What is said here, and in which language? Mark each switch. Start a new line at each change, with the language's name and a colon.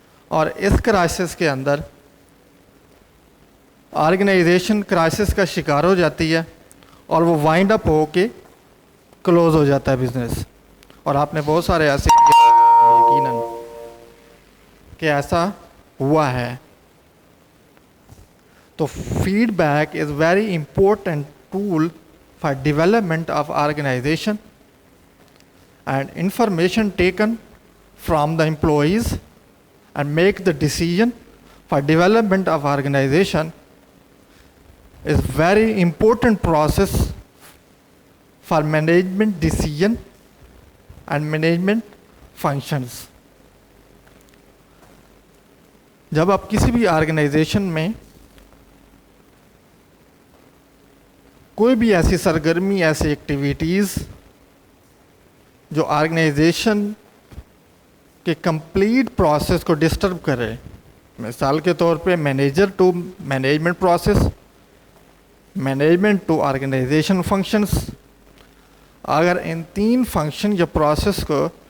Urdu: اور اس کرائسس کے اندر organization crisis کا شکار ہو جاتی ہے اور وہ وائنڈ اپ ہو کے کلوز ہو جاتا ہے بزنس. اور آپ نے بہت سارے ایسے یقیناً کہ ایسا ہوا ہے.
English: تو feedback is very important tool for development of organization, and information taken from the employees and make the decision for development of organization is very important process for management decision and management functions.
Urdu: جب آپ کسی بھی organization میں کوئی بھی ایسی سرگرمی، ایسی ایکٹیویٹیز جو آرگنائزیشن کے کمپلیٹ پروسیس کو ڈسٹرب کرے، مثال کے طور پہ manager to management process, management to organization functions, اگر ان تین فنکشن یا پروسیس کو